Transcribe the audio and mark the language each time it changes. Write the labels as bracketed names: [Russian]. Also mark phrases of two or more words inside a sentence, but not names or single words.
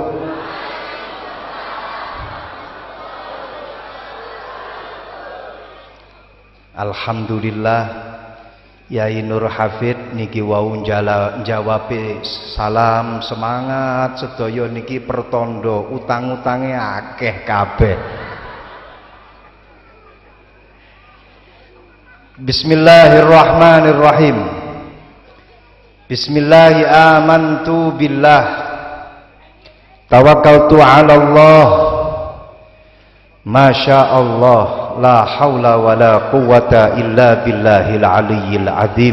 [Javanese] Alhamdulillah Yai Nur Hafid niki wau jawabe salam semangat sedaya niki pertondo utang-utange akeh kabeh. [Arabic] Bismillahirrahmanirrahim. بسم الله آمنت بالله توكلت على الله ما شاء الله لا حول ولا قوة إلا بالله العلي العظيم.